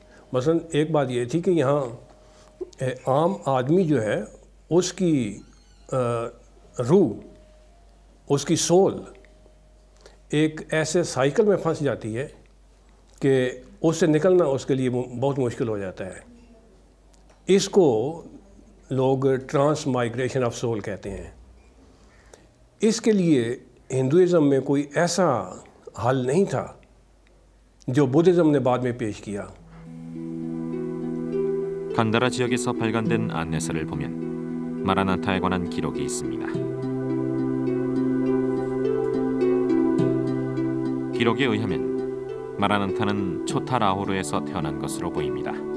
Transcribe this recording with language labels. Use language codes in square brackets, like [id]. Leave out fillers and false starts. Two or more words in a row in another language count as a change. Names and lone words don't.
[hi] मसलन एक बात ये थी कि यहाँ आम आदमी जो है उसकी रूह, उसकी सोल एक ऐसे साइकिल में फंस जाती है कि उससे निकलना उसके लिए बहुत मुश्किल हो जाता है। इसको लोग [en] trans migration of soul [hi] कहते हैं। इसके लिए हिंदुइज़्म में कोई ऐसा हल नहीं था जो बुद्धिज़्म ने बाद में पेश किया। [ko] 간다라 지역에서 발간된 안내서를 보면 마라나타에 관한 기록이 있습니다. 기록에 의하면 마라나타는 초타라호르에서 태어난 것으로 보입니다.